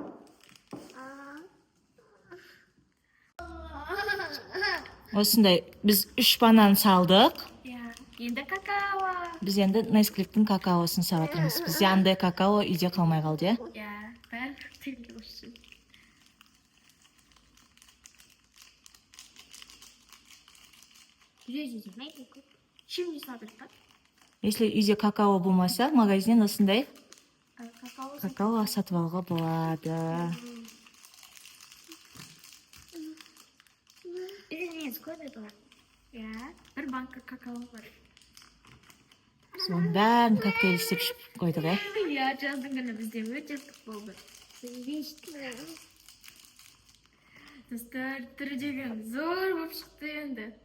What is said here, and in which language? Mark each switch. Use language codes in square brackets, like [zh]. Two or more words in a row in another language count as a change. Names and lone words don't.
[kk] Осындай біз 3 банан салдық. Иә. Енді какао. Біз енді Несквиктің какаосын сабатырмыз. Бізде андай какао үйде қалмай қалды, ya? Иә. Бәрі коктейлге қосшы. [ru] Чем не сладкий, так? [kk] Если үйде какао болмаса, магазиннен осындай Какао. какао сатып алуға болады. [ru] Извините, сколько это? [kk] Иә. Бір банка какао бар. Соның бәрін коктейль істеп ішіп қойдық, ya? Иә, жаздың күні бізде өте ыстық болды. Достар, түрі деген зор болып шықты енді.